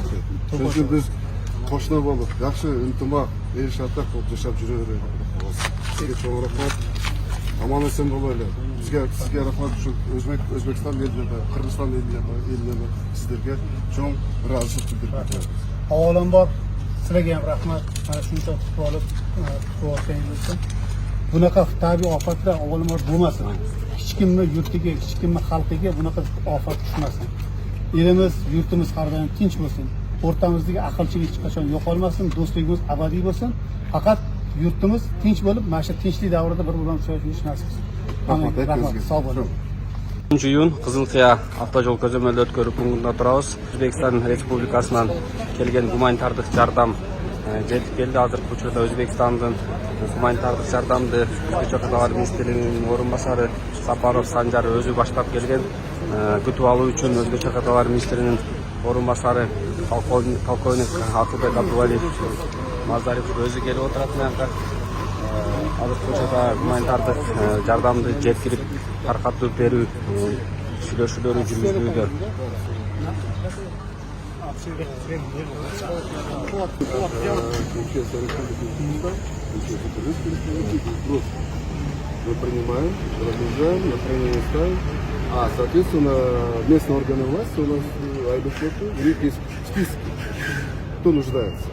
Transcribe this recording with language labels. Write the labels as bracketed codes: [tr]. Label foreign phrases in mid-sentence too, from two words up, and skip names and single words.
[ky] Чөнки биз кошуна болуп, жакшы ынтымак, эл шаттак болуп жашап жүрө беребиз. Сизге чоң рахмат. Аман эсен болайлы. Сизге рахмат ушул Өзбекстан элине да, Кыргызстан элине да сиздерге чоң ыраазычылык билдирип. [uz] Avvalambor sizlarga ham rahmat. Mana shuncha kutib olib, kutib olganingiz uchun. Bunaqa tabiiy ofatlar avvalambor bo'lmasin. Hech kimni yurtiga, hech kimni xalqiga bunaqa ofat tushmasin. Elimiz, yurtimiz har doim tinch bo'lsin. O'rtamizdagi aqlchilik hech qachon yo'qolmasin, do'stligimiz abadiy bo'lsin. Faqat yurtimiz tinch bo'lib, mana shu tinchlik davrida bir-birini tushunish nasib qilsin. Rahmat, sog' bo'ling. [ky] 10-iyun Кызылкыя автожол көзөмөлдү өткөрүп пунктунда турабыз. Өзбекстан Республикасынан келген гуманитардык жардам жетип келди. Азыркы учурда Өзбекстандын гуманитардык жардамды Өзбекче кадалар министрлигинин орун басары Сапаров Санжар өзү баштап келген. Күтүп алуу үчүн Өзбекче кадалар министринин орун басары полковник Акылбек Абдувалиев Мазарев өзү келип отурат мынакка. Азыркы учурда гуманитардык жардамды жеткирип таркатып берүү сүйлөшүүлөрү жүргүзүлүүдө. [ru] Мы принимаем, разгружаем, на хранение ставим. Соответственно, местные органы власти у нас аэропорту, у них есть списки, кто нуждается.